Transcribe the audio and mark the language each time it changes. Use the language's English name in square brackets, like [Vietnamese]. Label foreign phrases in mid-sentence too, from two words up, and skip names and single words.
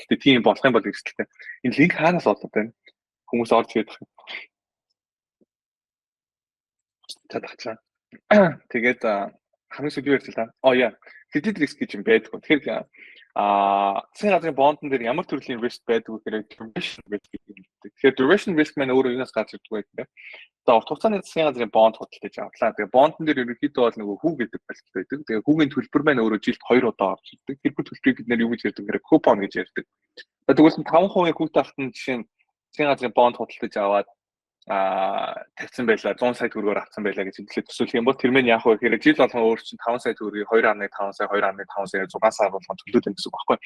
[Mongolian] Гэхдээ тийм болох юм бол эрсдэлтэй. Энэ линк хаанаас олоод байна? Хүмүүс орж ирээд байна. чадахчаа. Тэгээд хамгийн сүүлийн ярьсан. Яа. [English] Credit risk [Mongolian] гэж юм байдаг. Тэгэхээр засгийн газрын бондон дээр ямар төрлийн risk байдаг вэ гэхээр [English] duration risk [Mongolian] гэдэг юм. Тэгэхээр [English] duration risk [Mongolian] маань өөрөө юунаас гарч ирдэг вэ гэхээр за урт хугацааны засгийн газрын бонд худалдаж авлаа. Тэгээд бондон дээр ерөнхийдөө бол нөгөө хүү гэдэг байлт байдаг. Тэгээд хүүгийн төлбөр маань өөрөө жилд 2 удаа орж ирдэг. Тэр бүх төлбөрийг бид нэр юу гэж ярьдаг гэхээр coupon гэж ярьдаг. Тэгвэл 5% хүүтэй ахтан жишээ нь засгийн газрын бонд худалдаж аваад тавьсан байлаа 100 сая төгрөгөөр авсан байлаа гэж хэлээд төсөөлөх юм бол тэр мэн яах вэ гэхээр жил болгон өөр чинь 5 сая төгрөгийг 2.5 сая 2.5 сая 6 сар болгон төлөөд байна гэсэн үг байхгүй.